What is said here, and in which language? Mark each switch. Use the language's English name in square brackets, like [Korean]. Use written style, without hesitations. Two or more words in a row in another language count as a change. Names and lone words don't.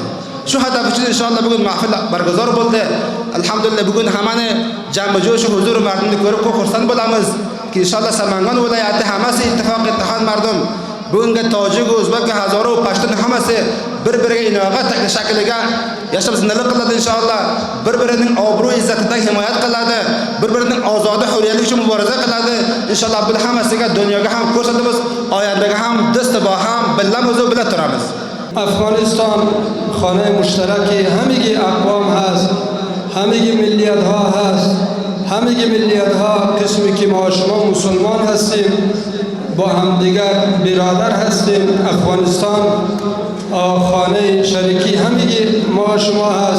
[Uzbek] Shu hadaf uchun inshaalloh bugun mahfil barguzor bo'ldi. Alhamdulillah bugun hammani jam-jo'sh huzur mardimni ko'rib xursand bo'lamiz ki inshaalloh Samangon viloyati hammasi ittihod mardum bunga tojik, o'zbek, hazora va pashtun hammasi bir-biriga inoat shakliga yashab zindilik qiladi inshaalloh. Bir-birining obro' izzatidan himoya qiladi, bir-birining ozodi hurriyati uchun muboraza qiladi. Inshaalloh bu hammasiga dunyoga ham ko'rsatamiz, oyandaga ham dastabo ham billamiz va bila turamiz. [Persian] افغانستان خانه مشترکی همگی اقوام هست، همگی ملیت ها هست، همگی ملیت ها قسمی که ما شما مسلمان هستیم با هم دیگر برادر هستیم. افغانستان خانه شریکی همگی ما شما هست.